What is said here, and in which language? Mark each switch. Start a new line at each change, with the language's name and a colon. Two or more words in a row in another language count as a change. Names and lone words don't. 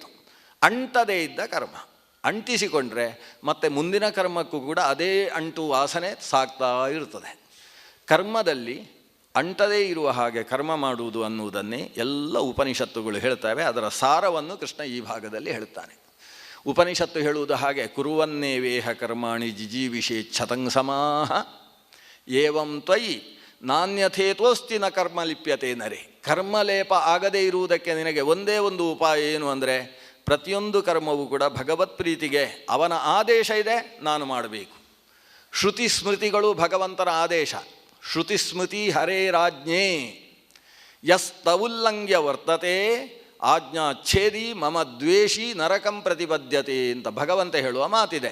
Kannada: ಅಂಟದೇ ಇದ್ದ ಕರ್ಮ, ಅಂಟಿಸಿಕೊಂಡ್ರೆ ಮತ್ತೆ ಮುಂದಿನ ಕರ್ಮಕ್ಕೂ ಕೂಡ ಅದೇ ಅಂಟು ವಾಸನೆ ಸಾಕ್ತಾ ಇರ್ತದೆ. ಕರ್ಮದಲ್ಲಿ ಅಂಟದೇ ಇರುವ ಹಾಗೆ ಕರ್ಮ ಮಾಡುವುದು ಅನ್ನುವುದನ್ನೇ ಎಲ್ಲ ಉಪನಿಷತ್ತುಗಳು ಹೇಳ್ತವೆ. ಅದರ ಸಾರವನ್ನು ಕೃಷ್ಣ ಈ ಭಾಗದಲ್ಲಿ ಹೇಳ್ತಾನೆ. ಉಪನಿಷತ್ತು ಹೇಳುವುದು ಹಾಗೆ,
Sanskrit: ಕುರುವನ್ನೇವೇಹ ಕರ್ಮಾಣಿ ಜಿಜೀವಿಷೇಚ್ಛತಂಗ್ ಸಮಾಹ ಏವಂ ತ್ವಯಿ ನಾಣ್ಯಥೇತೋಸ್ತಿ ನ ಕರ್ಮ ಲಿಪ್ಯತೆ ನರೆ.
Kannada: ಕರ್ಮಲೇಪ ಆಗದೇ ಇರುವುದಕ್ಕೆ ನಿನಗೆ ಒಂದೇ ಒಂದು ಉಪಾಯ ಏನು ಅಂದರೆ, ಪ್ರತಿಯೊಂದು ಕರ್ಮವೂ ಕೂಡ ಭಗವತ್ ಪ್ರೀತಿಗೆ ಅವನ ಆದೇಶ ಇದೆ, ನಾನು ಮಾಡಬೇಕು. ಶ್ರುತಿ ಸ್ಮೃತಿಗಳು ಭಗವಂತನ ಆದೇಶ.
Sanskrit: ಶ್ರುತಿ ಸ್ಮೃತಿ ಹರೇರಾಜ್ಞೆ ಯಸ್ತವುಲ್ಲಂಘ್ಯ ವರ್ತತೆ ಆಜ್ಞಾಚ್ಛೇದಿ ಮಮ ದ್ವೇಷಿ ನರಕಂ ಪ್ರತಿಪದ್ಯತೆ
Kannada: ಅಂತ ಭಗವಂತ ಹೇಳುವ ಮಾತಿದೆ.